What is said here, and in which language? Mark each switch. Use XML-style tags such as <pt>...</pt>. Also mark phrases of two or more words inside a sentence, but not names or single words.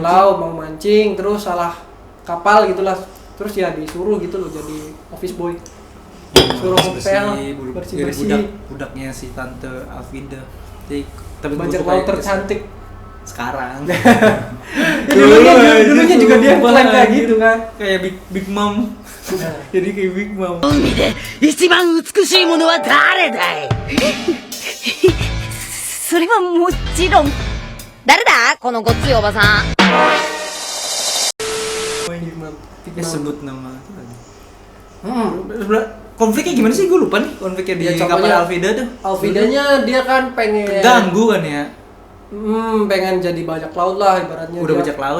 <id>pulau mau mancing terus salah kapal gitulah. Terus ya disuruh gitu loh jadi</id> <en>office boy.</en> <id>Suruh ngepel, bersih-bersih. Budaknya si tante Alvida. Tapi Bajak gua suka laut itu tercantik. sekarang. Dulunya juga dia Sumpah, klaim kayak anjir. gitu kan. Kayak Big Mom. Jadi kayak Big Mom.</id> <ja>海で一番美しいものは誰だいそれはもちろん誰だこのごっついおばさん</ja> <id>Dia sebut nama itu lagi. Hmm. Konfliknya gimana sih? Gue lupa nih konfliknya di Ya, kapal contohnya Alvida tuh. Alvidanya dia kan pengen Ganggu kan ya. pengen jadi bajak laut lah ibaratnya. Udah Dia- bajak laut,</id>